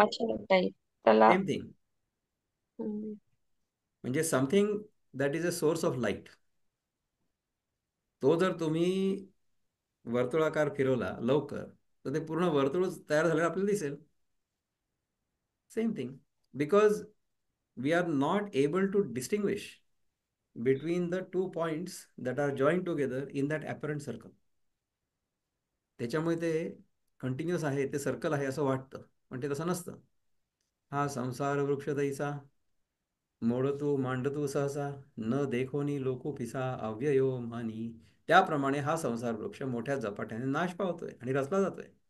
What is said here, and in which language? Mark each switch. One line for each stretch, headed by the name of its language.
Marathi: मच्छर टाईप त्याला.
English: Same thing. Hmm.
Marathi: म्हणजे
English: Something that is a source of light.
Marathi: तो जर तुम्ही वर्तुळाकार फिरवला लवकर तर ते पूर्ण वर्तुळ तयार झालेलं आपल्याला दिसेल.
English: Same thing. Because we are not able to distinguish between the two points that are joined together in that apparent circle.
Marathi: त्याच्यामुळे ते कंटिन्युअस आहे, ते सर्कल आहे असं वाटतं, पण ते तसं नसतं. हा संसार वृक्ष दैसा, मोडतू मांडतू सहसा, न देखोनी लोको पिसा अव्ययो मानी. त्याप्रमाणे हा संसार वृक्ष मोठ्या झपाट्याने नाश पावतोय आणि रचला जातोय.